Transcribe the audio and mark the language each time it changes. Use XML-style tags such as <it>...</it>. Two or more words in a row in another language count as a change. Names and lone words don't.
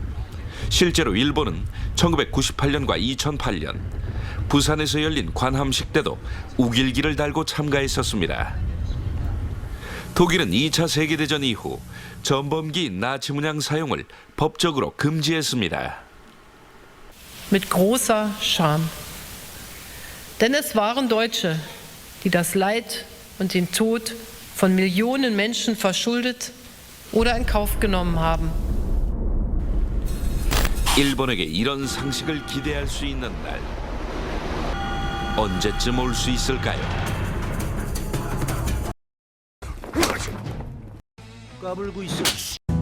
<ko>실제로 일본은 1998년과 2008년 부산에서 열린 관함식 때도 우길기를 달고 참가했었습니다. 독일은 2차 세계대전 이후 전범기인 나치 문양 사용을 법적으로 금지했습니다.</ko> <de>Mit großer Scham. Denn es waren Deutsche, die das Leid und den Tod von Millionen Menschen verschuldet oder in Kauf genommen haben.</de> <ko>일본에게 이런 상식을 기대할 수 있는 날 언제쯤 올 수 있을까요? 까불고 있어.</ko>